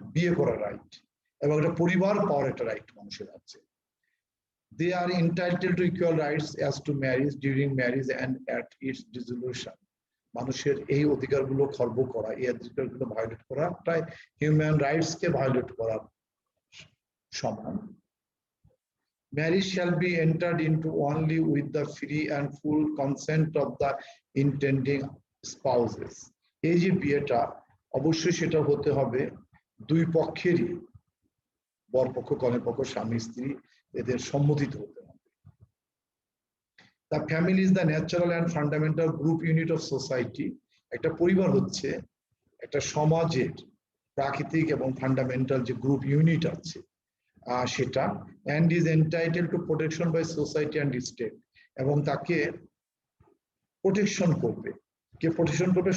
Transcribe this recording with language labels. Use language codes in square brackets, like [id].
[bn] বিয়ে করার রাইট, এবং একটা পরিবার পাওয়ার একটা রাইট মানুষের আছে। [en] They are entitled to equal rights as to marriage, during marriage and at its dissolution. [bn] মানুষের এই অধিকারগুলো খর্ব করা, এই অধিকারগুলো ভায়োলেট করা প্রায় হিউম্যান রাইটসকে ভায়োলেট করার সমান। [en] Marriage shall be entered into only with the free and full consent of the intending spouses. [bn] এই যে বিয়েটা অবশ্যই সেটা হতে হবে দুই পক্ষেরই, বরপক্ষ কনেপক্ষ স্বামী স্ত্রী এদের সম্মতিতে হতে হবে। [en] The family is the natural and fundamental group unit of society. [bn] একটা পরিবার হচ্ছে একটা সমাজের প্রাকৃতিক এবং ফান্ডামেন্টাল যে গ্রুপ ইউনিট আছে সেটা, [en] and is entitled to protection by society and state, [bn] এবং তাকে প্রোটেকশন করবে। কে প্রোটেকশন করবে?